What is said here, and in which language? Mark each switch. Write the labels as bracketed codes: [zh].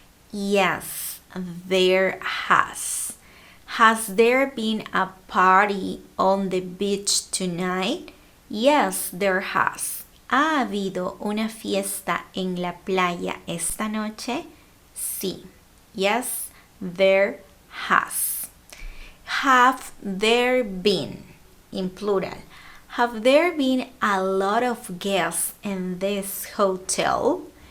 [en] Yes, there has. Has there been a party on the beach tonight? Yes, there has. [es] ¿Ha habido una fiesta en la playa esta noche? [en] Sí. Yes, there has. Have there been, in plural. Have there been a lot of guests in this hotel?